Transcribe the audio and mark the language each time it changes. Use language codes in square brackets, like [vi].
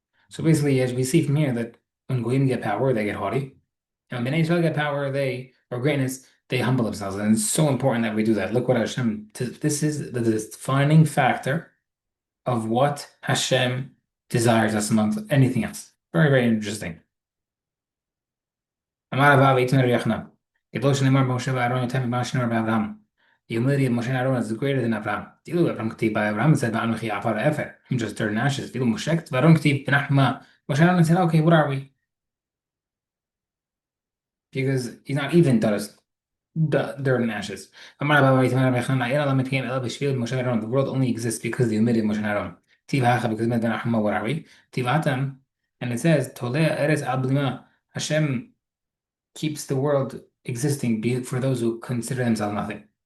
[en] So basically, as we see from here, that when Goyim get power, they get haughty. And when Bnei Israel get power, or greatness, they humble themselves. And it's so important that we do that. Look what Hashem, this is the defining factor of what Hashem desires us amongst anything else. Very, very interesting. [he] אמר רבא ואיתן רבי יחנן, גדול שנאמר במשה ואהרון יותר ממה שנאמר באברהם. [en] The humility of Moshe and Aaron is greater than Abraham. [he] כאילו אברהם כתיב [en] by Abraham, it said, [he] ואנוכי עפר ואפר. [en] I'm just dirt and ashes. [he] כאילו משה ואהרון כתיב, ואנחנו מה? [en] Moshe and Aaron said, okay, what are we? Because he's not even dirt and ashes. [he] אמר רבא ואיתן רבי יחנן, אין עולם מתקיים אלא בשביל משה ואהרון. [en] The world only exists because of the humility of Moshe and Aaron. [he] כתיב האחה, [en] because [he] ואנחנו מה, [en] what are we? [he] כתיב האתם, [en] and it says, [he] תולה ארץ על בלימה. [en] Hashem keeps the world existing for those who consider themselves nothing.